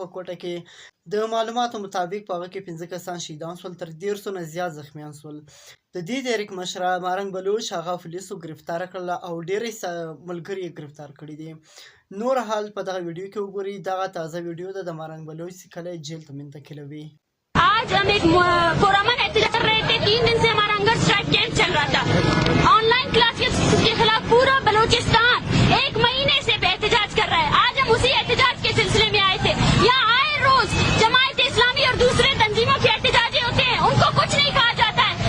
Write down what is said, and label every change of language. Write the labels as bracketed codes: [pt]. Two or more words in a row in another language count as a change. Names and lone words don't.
[ps] په کوټه کې د معلوماتو مطابق په هغه کې 5 کسان شهیدان شول، تر 150 نه زیات زخمیان شول. د دې تحریک مشره مارنګ بلوچ هغه پولیسو ګرفتار کړله او ډېرې ملګري یې ګرفتار کړي دي. نور حال په دغه ویډیو کې وګورئ. دغه تازه ویډیو ده د مارنګ بلوچ چې کله یې جیل ته منتقلوي. [ur] آج ہم ایک پرامن احتجاج کر رہے تھے۔ 3 دن سے ہمارا [en] hunger strike camp [ur] چل رہا تھا. [en] online classes [ur] کے خلاف پورا بلوچستان 1 مہینے سے احتجاج کر رہا ہے. آج ہم اسی احتجاج کے سلسلے میں آئے تھے۔ یہاں آئے روز جماعت اسلامی اور دوسری تنظیموں کے احتجاجی ہوتے ہیں، ان کو کچھ نہیں کہا جاتا ہے.